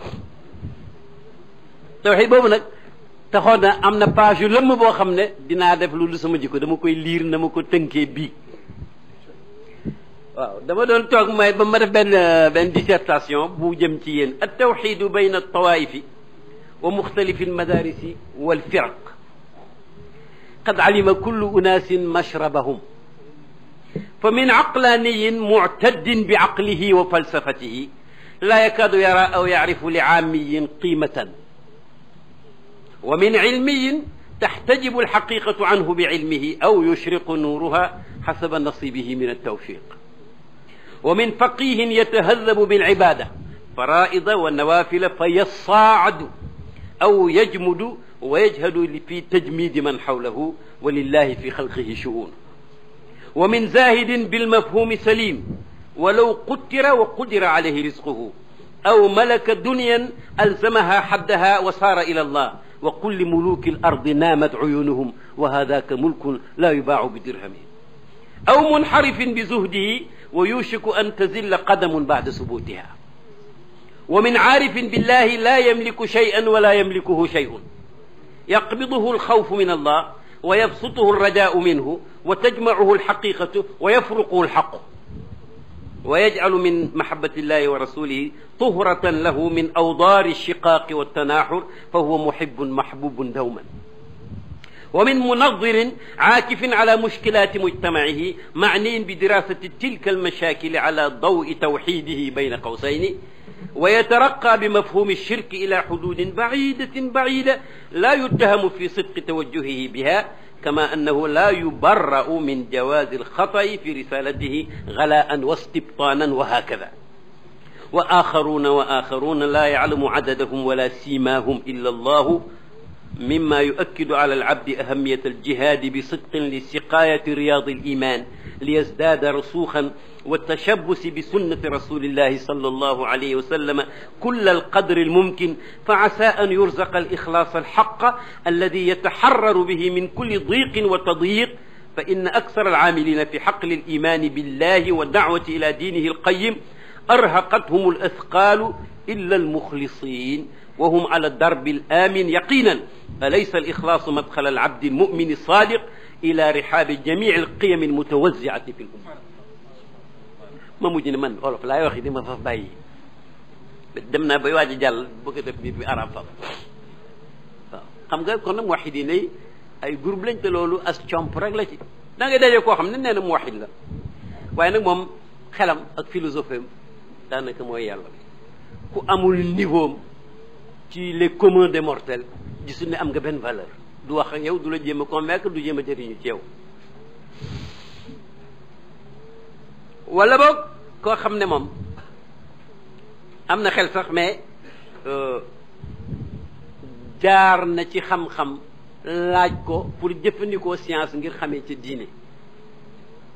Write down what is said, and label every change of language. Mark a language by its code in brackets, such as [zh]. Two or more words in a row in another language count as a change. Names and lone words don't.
[wo] tawhid boobu nag taxoon na am na page yu lëmm boo xam ne dinaa def lu sama jikko dama koy liir na ma ko tënkee bii waaw dama doon toog may ba ma def benn dissertation bu jëm ci yéen at [ar] توحيد بين الطوائف و مختلف المدارس والفرق قد علم كل أناس مشربهم ف من عقلاني معتد ب عقله و فلسفته لا يكاد يرى أو يعرف ل عامي قيمة و من علمي تحتجب الحقيقة عنه بعلمه أو يشرق نورها حسب نصيبه من التوفيق و من فقيه يتعبد بالعبادة فرائض و نوافل ف يتساعد أو يجمد و يجهد في تجميد من حوله و لله في خلقه شؤون و من زاهد بالمفهوم سليم ولو قتر و قدر عليه رزقه أو ملك دنيا ألزمها حدها و سار إلى الله و قل ل ملوك الأرض نامت عيونهم و هذا ملك لا يباع بدرهم أو منحرف بزهده و يوشك أن تزل قدم بعد ثبوتها و من عارف بالله لا يملك شيئا ولا يملكه شيء يقبضه الخوف من الله و يبسطه الرجاء منه و تجمعه الحقيقة و يفرقه الخلق و يجعل من محبة الله و رسوله طهرة له من أوضار الشقاق والتناحر ف هو محب محبوب دائما و من منظر عاكف على مشكلات مجتمعه معني بدراسة تلك المشاكل على ضوء توحيده بين قوسين و يتطرق بمفهوم الشرك إلى حدود بعيدة بعيدا لا يتهم في صدق توجهه بها كما أنه لا يبرأ من جواز الخطأ في رسالته غلوا و استبطانا و هكذا و آخرون لا يعلم عددهم ولا سيماهم إلا الله مما يؤكد على العبد أهمية الجهاد بصدق لسقاية رياض الإيمان ليزداد رسوخا والتشبث بسنة رسول الله صلى الله عليه وسلم كل القدر الممكن فعسى أن يرزق الإخلاص الحق الذي يتحرر به من كل ضيق وتضييق فإن أكثر العاملين في حقل الإيمان بالله والدعوة إلى دينه القيم أرهقتهم الأثقال إلا المخلصين وهم على الدرب الآمن يقينا فليس الإخلاص مدخل العبد المؤمن الصادق إلى رحاب جميع القيم المتوزعة في الأمة [wo] ma mujj ne man wolof laay wax di ma fa bàyyi dem naa bay waaj a jàll bëgg a def mbir bi arab fa waaw xam nga kon nag muwahhidin yi ay groupe lañ te loolu as comp rek la ci da ngay daje koo xam ne nee na muwahhid la waaye nag moom xelam ak philosophie am daanaka mooy yàlla ku amul niveau ci [fr] les communs des mortels [wo] gisul ne am nga benn valeur du wax ak yow du la jéem a convaincre du jéem a jëriñu ci yow wala boog koo xam ne moom am na xel sax mais jaar na ci xam-xam laaj ko pour jëfandikoo science ngir xamee ci diine